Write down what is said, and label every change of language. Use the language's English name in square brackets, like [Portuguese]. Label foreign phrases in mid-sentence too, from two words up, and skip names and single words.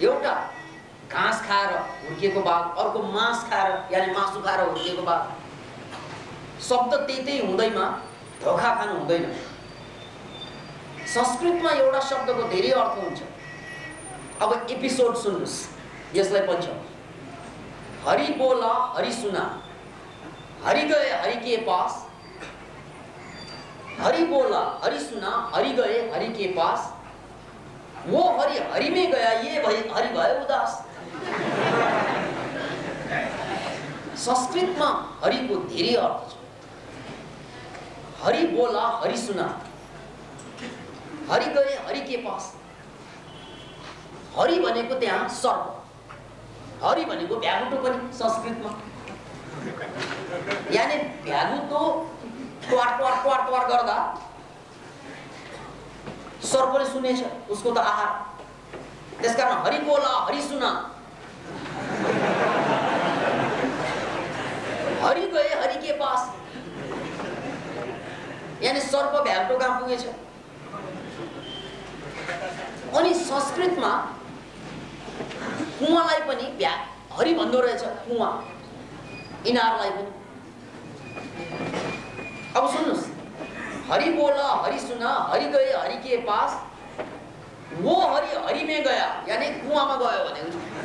[Nepali] एउटा घाँस खाएर हुर्किएको बाघ, अर्को मांस खाएर यानी मासु खाएर हुर्किएको बाघ, शब्द त्यही हुँदैमा धोका खानु हुँदैन। संस्कृतमा एउटा शब्दको धेरै अर्थ हुन्छ। अब एपिसोड सुन्नुस्, यसलाई पढ्छौं। [Hindi] हरि बोला हरि सुना, हरि गए हरि के पास। हरि बोला हरि सुना, हरि गए हरि के पास। वो हरि हरि में गया, ये हरि भयो उदास। [Nepali] संस्कृतमा हरिको धेरै अर्थ छ। [Hindi] हरि बोला हरि सुना, हरि गए हरि के पास। [Nepali] हरि भनेको त्यहाँ सर्प, हरि भनेको भ्यागुटो पनि संस्कृतमा। यानी भ्यागुटो ट्वार गर्दा सर्पले सुनेछ, उसको त आहार। [Hindi] त्यसकारण हरि बोला हरि सुना, हरि गए हरि के पास। [Nepali] यानी सर्प भ्यागुटो कहाँ पुगेछ। अनि संस्कृतमा कुवालाई पनि हरि भन्दो रहेछ। कुवा इनारलाई पनि। अब सुन्नुस्, [Hindi] हरि बोला हरि सुना, हरि गए हरि के पास। वो हरि हरि में गया, [Nepali] यानी कुवामा गयो भनेको।